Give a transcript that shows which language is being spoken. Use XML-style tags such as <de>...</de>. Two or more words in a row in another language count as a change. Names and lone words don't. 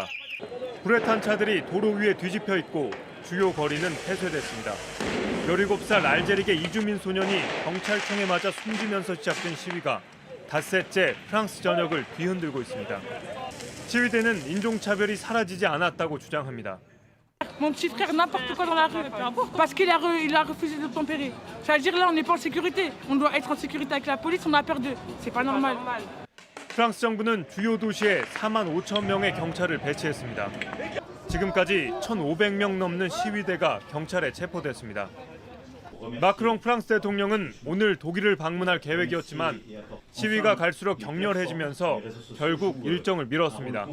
<ko>불에 탄 차들이 도로 위에 뒤집혀 있고 주요 거리는 폐쇄됐습니다. 17살 알제르계 이주민 소년이 경찰총에 맞아 숨지면서 시작된 시위가 닷새째 프랑스 전역을 뒤흔들고 있습니다. 시위대는 인종차별이 사라지지 않았다고 주장합니다.</ko> <fr>Mon petit frère n'importe quoi dans la rue parce qu'il a refusé d'obtempérer. Ça veut dire là on n'est pas en sécurité. On doit être en sécurité avec la police. On a peur d'eux. C'est pas normal.</fr> <ko>프랑스 정부는 주요 도시에 4만 5천 명의 경찰을 배치했습니다. 지금까지 1,500명 넘는 시위대가 경찰에 체포됐습니다. 마크롱 프랑스 대통령은 오늘 독일을 방문할 계획이었지만 시위가 갈수록 격렬해지면서 결국 일정을 미뤘습니다.</ko>